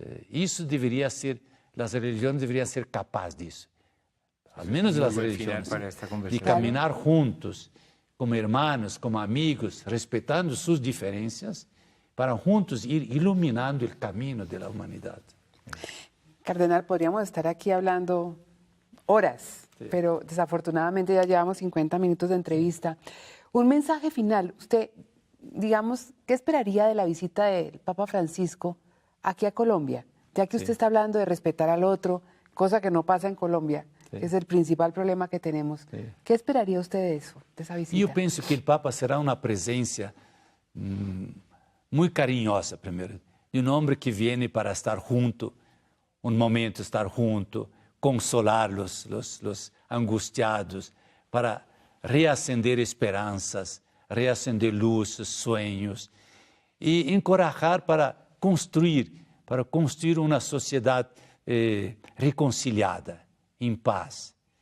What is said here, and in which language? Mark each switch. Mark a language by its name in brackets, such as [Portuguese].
[Portuguese] Isso deveria ser, as religiões deveriam ser capazes disso. Al menos as religiões, de caminhar juntos, como hermanos, como amigos, respeitando suas diferenças, para juntos ir iluminando o caminho da humanidade. [Spanish] Cardenal, podríamos estar aquí hablando horas, sí, pero desafortunadamente ya llevamos 50 minutos de entrevista. Un mensaje final, usted, digamos, ¿qué esperaría de la visita del Papa Francisco aquí a Colombia? Ya que usted está hablando de respetar al otro, cosa que no pasa en Colombia, que es el principal problema que tenemos. ¿Qué esperaría usted de eso, de esa visita? [Portuguese] Eu penso que o Papa será uma presença muito carinhosa, primeiro, de um homem que vem para estar junto, um momento estar junto, consolar os angustiados, para reacender esperanças, reacender luzes, sonhos, e encorajar para construir uma sociedade reconciliada, em paz.